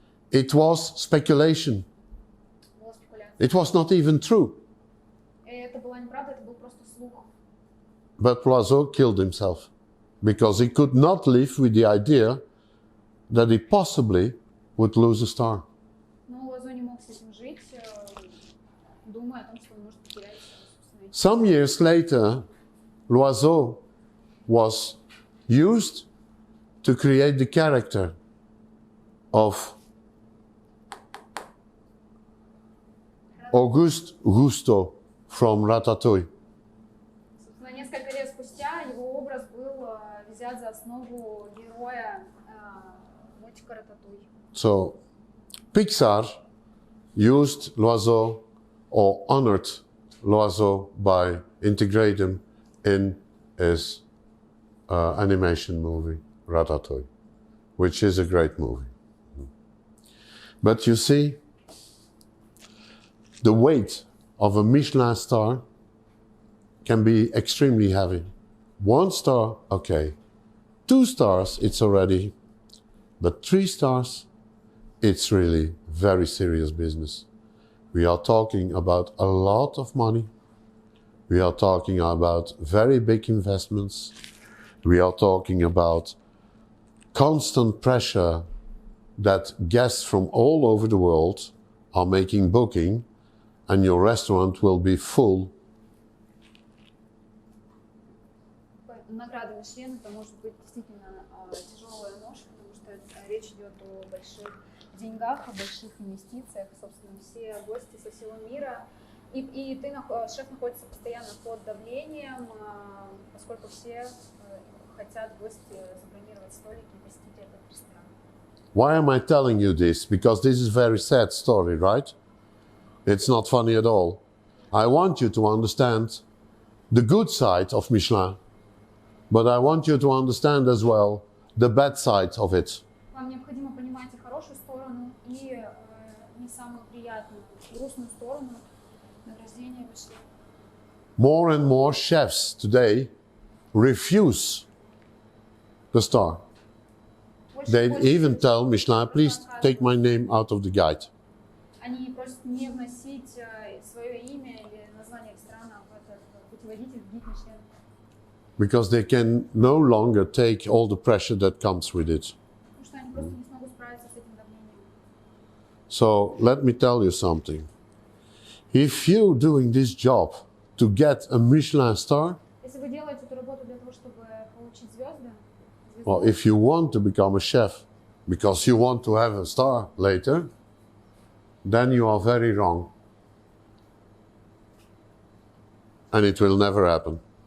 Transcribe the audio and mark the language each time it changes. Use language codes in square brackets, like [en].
[en] It was speculation. [ru] Была спекуляция. [en] It was not even true. [ru] И это была неправда, это был просто слух. [en] But Loiseau killed himself because he could not live with the idea that he possibly would lose a star. [ru] Но Луазо не мог с этим жить, думая о том, что он может потерять собственную. [en] Some years later, Loiseau was used to create the character of Auguste Gusteau from Ratatouille. [ru] Собственно, несколько лет спустя его образ был взят за основу героя мультика «Рататуй». [en] So, Pixar used Loiseau or honored Loiseau by integrating him in his animation movie, Ratatouille, which is a great movie. But you see, the weight of a Michelin star can be extremely heavy. 1 star, okay. 2 stars, it's already. But 3 stars, it's really very serious business. We are talking about a lot of money. We are talking about very big investments. We are talking about constant pressure that guests from all over the world are making booking, and your restaurant will be full. [ru] Награда Мишлен это может быть действительно тяжелая ноша, потому что речь идет о больших деньгах, о больших инвестициях. Собственно, все гости со всего мира. И шеф находится постоянно под давлением, поскольку все хотят гости забронировать столики и посетить этот ресторан. [en] Why am I telling you this? Because this is a very sad story, right? It's not funny at all. I want you to understand the good side of Michelin, but I want you to understand as well the bad side of it. [ru] Вам необходимо понимать и хорошую сторону, и не самую приятную, грустную сторону награждения Мишлен. [en] More and more chefs today refuse the star. They even tell Michelin, please take my name out of the guide. [ru] Они просят не вносить свое имя или название ресторана в этот путеводитель, в гид Мишлен. [en] Because they can no longer take all the pressure that comes with it. [ru] Потому что они просто не смогут справиться с этим давлением. [en] So let me tell you something. If you're doing this job to get a Michelin star, [ru] Если вы делаете эту работу для того, чтобы получить звезды, [en] or if you want to become a chef because you want to have a star later, then you are very wrong. And it will never happen.